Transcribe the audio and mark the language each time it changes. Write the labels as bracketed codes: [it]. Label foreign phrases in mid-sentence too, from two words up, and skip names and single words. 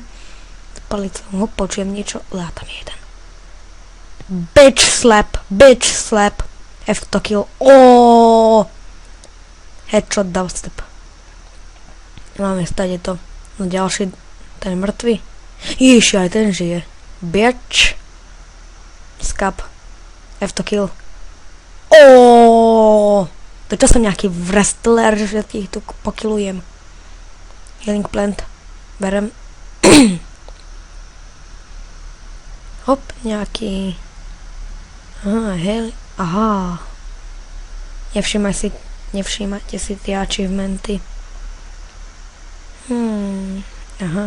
[sk] S palicou počujem niečo, ale tam je jeden. [en] Bitch slap. F to kill. Headshot dubstep. [sk] Máme stade to. No ďalší, ten je mŕtvy. Ježiši, aj ten žije. Bitch. Skap. [en] F to kill. [sk] To čo som nejaký wrestler, že všetkých tu pokilujem. [en] Healing plant. [sk] Berem. Hop, nejaký. Aha. Nevšímajte si tie achievementy. Aha.